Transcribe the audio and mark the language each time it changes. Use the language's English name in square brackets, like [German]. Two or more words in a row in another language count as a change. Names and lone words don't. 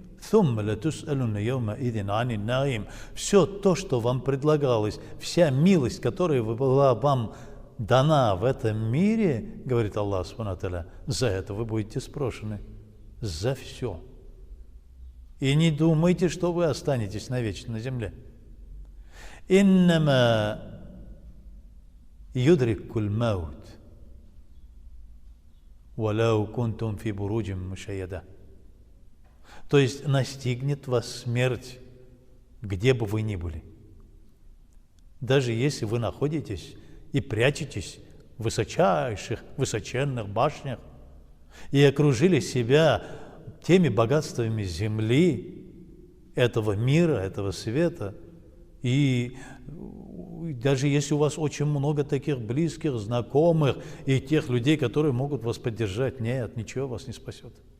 [Russian] Все то, что вам предлагалось, вся милость, которая была вам дана в этом мире, говорит [Arabic] الله سبحانه وتعالى, [Russian] за это вы будете спрошены. За все. И не думайте, что вы останетесь навечно на земле. [Arabic] إنما يدرككم الموت ولو كنتم في بروج مشيدة. [Russian] То есть настигнет вас смерть, где бы вы ни были. Даже если вы находитесь и прячетесь в высоченных башнях и окружили себя теми богатствами земли, этого мира, этого света, и даже если у вас очень много таких близких, знакомых и тех людей, которые могут вас поддержать, нет, ничего вас не спасет.